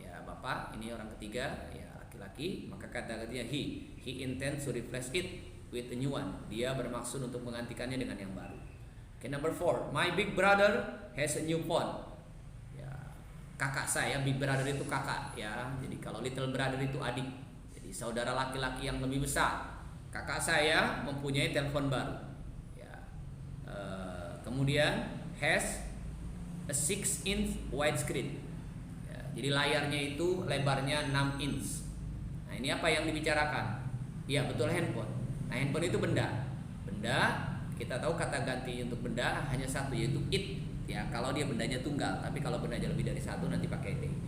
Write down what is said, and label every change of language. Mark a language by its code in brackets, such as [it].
[id] Ya, bapak ini orang ketiga, ya laki-laki. Maka kata gantinya he. [en] He intends to replace it with a new one. [id] Dia bermaksud untuk menggantikannya dengan yang baru. [en] Okay, number 4. My big brother has a new phone. [id] Ya, kakak saya, big brother itu kakak. Ya, jadi kalau little brother itu adik. Saudara laki-laki yang lebih besar. Kakak saya mempunyai telepon baru. Ya. [en] Kemudian has a 6-inch widescreen. [id] Ya, jadi layarnya itu lebarnya 6 inch. Nah, ini apa yang dibicarakan? Ya, betul, handphone. Nah, handphone itu benda. Benda, kita tahu kata ganti untuk benda hanya satu, yaitu it. Ya, kalau dia bendanya tunggal. Tapi kalau bendanya lebih dari satu nanti pakai they.